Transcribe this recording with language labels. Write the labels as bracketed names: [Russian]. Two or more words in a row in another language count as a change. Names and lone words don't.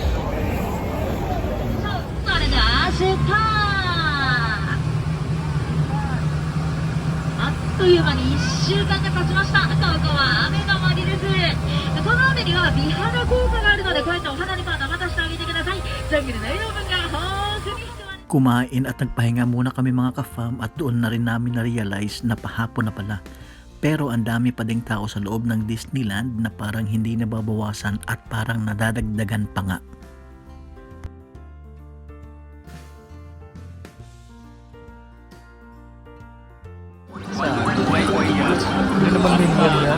[Japanese] それでは出発。あっという間に1週間が経ちました。ここは雨の森です。この雨には美肌効果があるので、こうやってお花にパン生出してあげてください。ジャングルの栄養分が豊富に含まれ。 [Filipino] Kumain at nagpahinga muna kami mga ka-fam at doon na rin namin na-realize na pahapon na pala. Pero ang dami pa ding tao sa loob ng Disneyland na parang hindi nababawasan at parang nadadagdagan pa nga. Hindi naman minion yan.